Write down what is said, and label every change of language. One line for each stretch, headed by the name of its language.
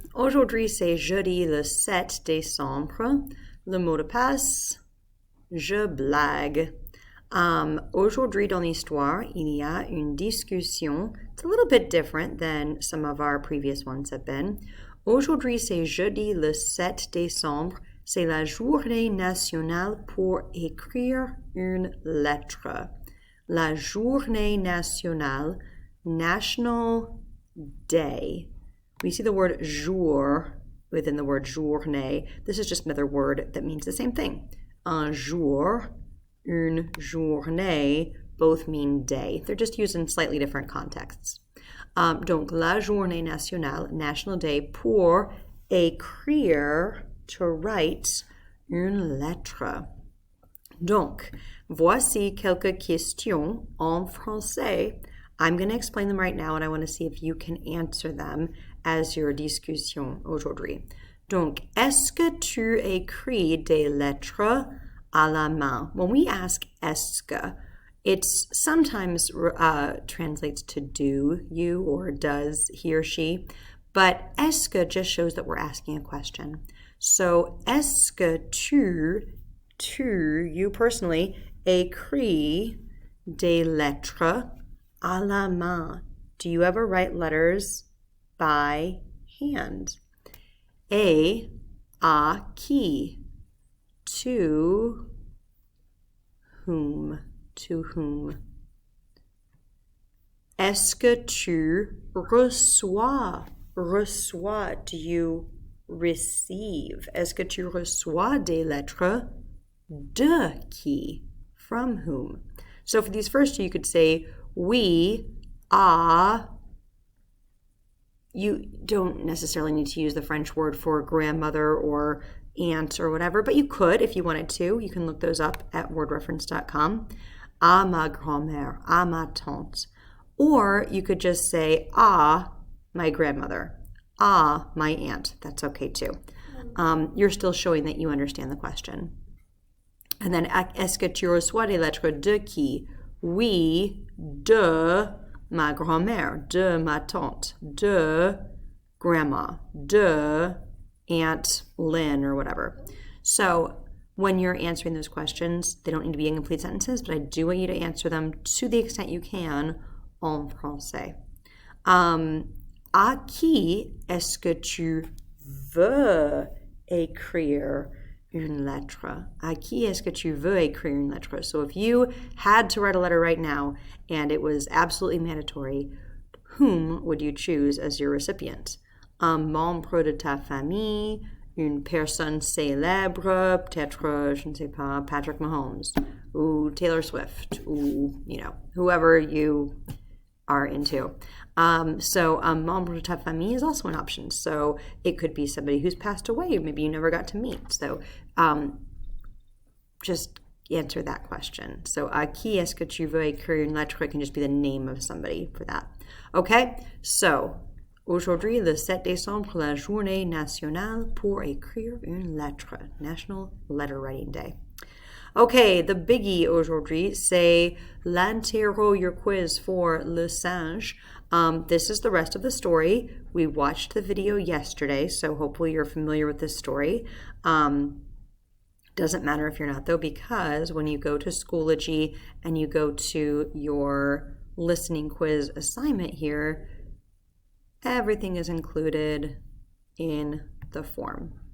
French: Aujourd'hui, c'est jeudi le 7 décembre. Le mot de passe, je blague. Aujourd'hui dans l'histoire, il y a une discussion.
English: It's a little bit different than some of our previous ones have been.
French: Aujourd'hui, c'est jeudi le 7 décembre. C'est la journée nationale pour écrire une lettre. La journée nationale,
English: National Day. We see the word jour within the word journée. This is just another word that means the same thing.
French: Un jour, une journée,
English: both mean day. They're just used in slightly different contexts.
French: Donc, la journée nationale,
English: National Day,
French: pour écrire,
English: to write,
French: une lettre. Donc, voici quelques questions en français.
English: I'm going to explain them right now and I want to see if you can answer them as your discussion aujourd'hui.
French: Donc, est-ce que tu écris des lettres à la main?
English: When we ask est-ce que, it sometimes translates to do you or does he or she, but est-ce que just shows that we're asking a question. So,
French: est-ce que tu,
English: you personally,
French: écris des lettres à la main?
English: Do you ever write letters by hand?
French: Et à qui?
English: To whom? To whom?
French: Est-ce que tu reçois? Reçois,
English: do you receive?
French: Est-ce que tu reçois des lettres? De qui?
English: From whom? So for these first two, you could say,
French: oui, à.
English: You don't necessarily need to use the French word for grandmother or aunt or whatever, but you could if you wanted to. You can look those up at wordreference.com.
French: À ma grand-mère, à ma tante.
English: Or you could just say, à my grandmother, à my aunt. That's okay too. You're still showing that you understand the question. And then,
French: est-ce que tu reçois des lettres de qui? Oui, de ma grand-mère, de ma tante, de grandma, de Aunt Lynn
English: or whatever. So when you're answering those questions, they don't need to be incomplete sentences, but I do want you to answer them to the extent you can
French: en français. À qui est-ce que tu veux écrire une lettre? À qui est-ce que tu veux écrire une lettre?
English: So if you had to write a letter right now and it was absolutely mandatory, whom would you choose as your recipient?
French: Un membre de ta famille, une personne célèbre, peut-être, je ne sais pas, Patrick Mahomes, ou Taylor Swift, ou,
English: whoever you are into. So
French: un membre de ta famille
English: is also an option. So it could be somebody who's passed away, or maybe you never got to meet. So just answer that question. So
French: à qui est-ce que tu veux écrire une lettre?
English: It can just be the name of somebody for that.
French: Okay, so aujourd'hui, le 7 décembre, la journée nationale pour écrire une lettre.
English: National Letter Writing Day. Okay, the biggie
French: aujourd'hui, c'est l'interro,
English: your quiz for Le Singe. This is the rest of the story. We watched the video yesterday, so hopefully you're familiar with this story. Doesn't matter if you're not, though, because when you go to Schoology and you go to your listening quiz assignment here, everything is included in the form.